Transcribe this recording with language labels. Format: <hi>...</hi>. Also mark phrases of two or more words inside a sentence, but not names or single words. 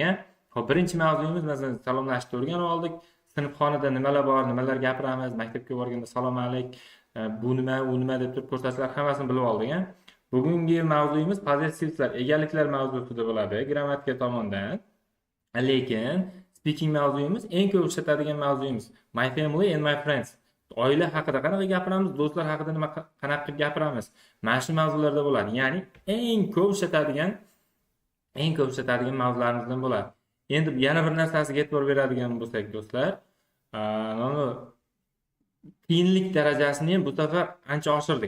<uz>Xo'p, birinchi mavzuyimiz masalan salomlashishni o'rganib oldik. Sinfxonada nimalar bor, nimalar gapiramiz, maktabga borganda salom alik, bu nima, u nima deb turib ko'rsatishlar hammasini bilib oldik. Bugungi mavzuyimiz possessivlar, egaliklar mavzusida bo'ladi, grammatika tomonidan. Lekin speaking mavzuyimiz eng ko'p ishlatadigan mavzuyimiz.</uz> <en>My family and my friends.</en> <uz>Oila haqida qanaqa gapiramiz, do'stlar haqida qanaqa qilib gapiramiz. Mana shu mavzularda bo'ladi. Ya'ni eng ko'p ishlatadigan mavzularimizdan bo'ladi. Endi yana bir narsasiga e'tibor beradigan bo'lsak, do'stlar, mana qiyinlik darajasini ham bu safar ancha oshirdik.</uz>